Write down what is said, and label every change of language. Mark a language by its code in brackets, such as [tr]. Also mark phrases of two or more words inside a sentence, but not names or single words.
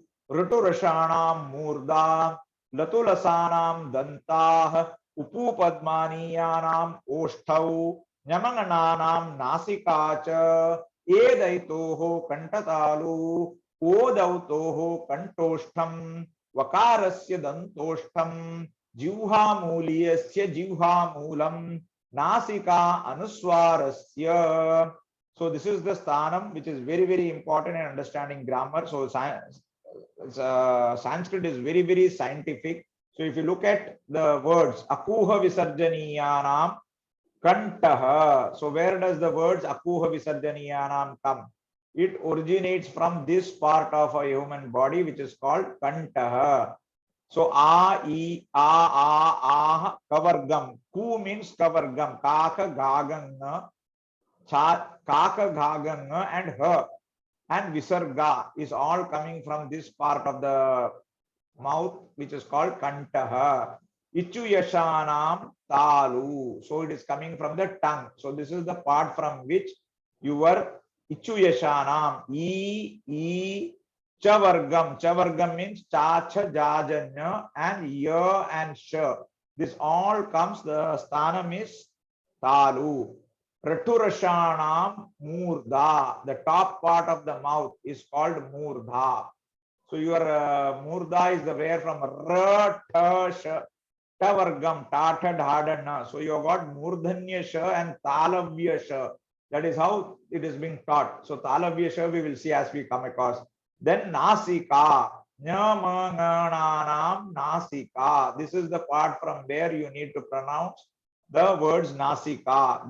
[sa] ऋटुरषाणां मूर्धा, लतुलसानां दन्ताः उपूपद्मानीयानां ओष्ठौ न्यमंगनानां नासिका च एदैतोः कंठतालु ओदौतोः कंठोष्ठं वकारस्य दन्तोष्ठं जिह्वामूलीयस्य जिह्वामूलं नासिका अनुस्वारस्य. [en] So this is the sthanam which is very important in understanding grammar. So Sanskrit is very scientific. So if you look at the words [sa] अकुहविसर्जनीयानां कण्ठः, [en] so where does the words [sa] अकुहविसर्जनीयानां [en] come? It originates from this part of a human body which is called kantaha. So a, I, ah, kavargam. Ku means kavargam. [sa] क ख, ग घ ङ, क ख, ग घ ङ, [en] and her. And visarga is all coming from this part of the mouth which is called kantaha. [sa] इचुयशानां तालु. [en] So it is coming from the tongue. So this is the part from which your [sa] इचुयशानां ए चवर्गम्. [en] Chavargam means [sa] च छ ज झ ञ [en] and ya and sha. This all comes, the sthanam is talu. [sa] ऋटुरषाणां मूर्धा. [en] The top part of the mouth is called murdha. So your murdha is the where from ra, ta, sha, tavargam, [sa] ट ठ, ड ढ ण. [en] So you have got [sa] मूर्धन्य ष [en] and [sa] तालव्य श. [en] That is how it is being taught. So [sa] तालव्य श [en] we will see as we come across. [sa] Then नासिका। ञमङणनानां नासिका. [en] This is the part from where you need to pronounce the words nasika.